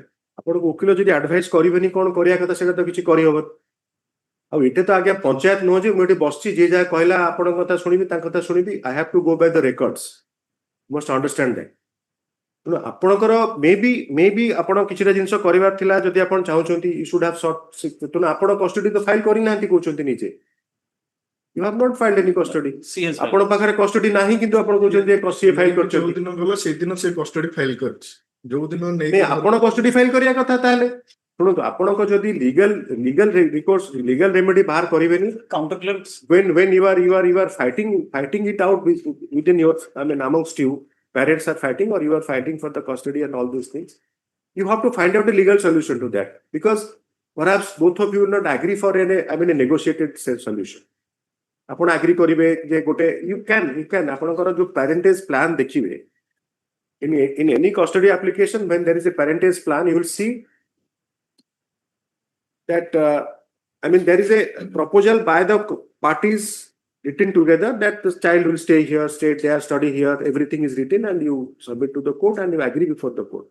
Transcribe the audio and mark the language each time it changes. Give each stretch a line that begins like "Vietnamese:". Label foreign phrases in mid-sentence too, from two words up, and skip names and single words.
Odia: ଆପଣଙ୍କୁ ଓକିଲ ଯଦି ଆଡଭାଇସ କରିବେନି କଣ କରିବା କଥା ସେଇଟା ତ କିଛି କରିହବନି ଆଉ ଏଠି ତ ଆଜ୍ଞା ପଞ୍ଚାୟତ ନୁହଁ ଯେ ମୁଁ ଏଠି ବସିଛି ଯିଏ ଯାହା କହିଲା ଆପଣଙ୍କ କଥା ଶୁଣିବି ତାଙ୍କ କଥା ଶୁଣିବି
English: I have to go by the records must understand that
Odia: ତେଣୁ ଆପଣଙ୍କର ମେ ବି ଆପଣ କିଛିଟା ଜିନିଷ କରିବାର ଥିଲା ଯଦି ଆପଣ ଚାହୁଁଛନ୍ତି
English: you should have sought
Odia: ତେଣୁ ଆପଣ କଷ୍ଟଡି ତ ଫାଇଲ କରିନାହାନ୍ତି କହୁଛନ୍ତି ନିଜେ
English: You have not filed any custody.
Odia: ଆପଣ ପାଖରେ କଷ୍ଟଡି ନାହିଁ କିନ୍ତୁ ଆପଣ କହୁଛନ୍ତି ସିଏ ଫାଇଲ କରିଛନ୍ତି ଯୋଉ ଦିନ ଗଲା ସେଇଦିନ ସେ କଷ୍ଟଡି ଫାଇଲ କରିଛି ଯୋଉ ଦିନ ନେଇ ଆପଣ କଷ୍ଟଡି ଫାଇଲ କରିବା କଥା ତାହେଲେ ଶୁଣନ୍ତୁ ଆପଣଙ୍କ ଯଦି
English: legal remedy
Odia: ବାହାର କରିବେନି
English: counter claims when you are fighting it out within your amongst you parents are fighting or you are fighting for the custody and all those things you have to find out a legal solution to that because perhaps both of you will not agree for a negotiated solution
Odia: ଆପଣ ଆଗ୍ରି କରିବେ ଯେ ଗୋଟେ
English: you can
Odia: ଆପଣଙ୍କର ଯୋଉ
English: parentage plan ଦେଖିବେ in any custody application when there is a parentage plan you will see that there is a proposal by the parties written together that the child will stay here, stay there, study here, everything is written and you submit to the court and you agree before the court.